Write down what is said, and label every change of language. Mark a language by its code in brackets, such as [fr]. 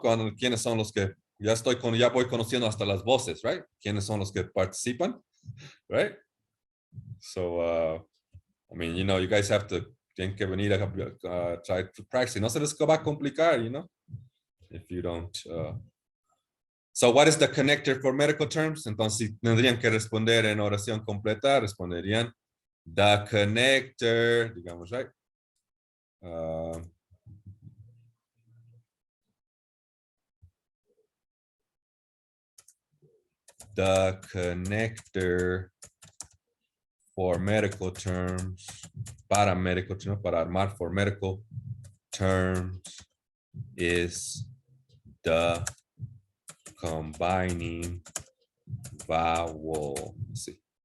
[es] Con quiénes son los que ya voy conociendo hasta las voces, right? ¿Quiénes son los que participan, right? [en] So, I mean, you know, you guys have to, [es] tienen que venir a [en] try to practice. [es] No se les va a complicar, [en] you know, if you don't. So, what is the connector for medical terms? [es] Entonces, tendrían que responder en oración completa, responderían [en] the connector, [es] digamos, right? [en] The connector for medical terms, para medical terms, [es] para armar [en] for medical terms is the combining vowel. Sí.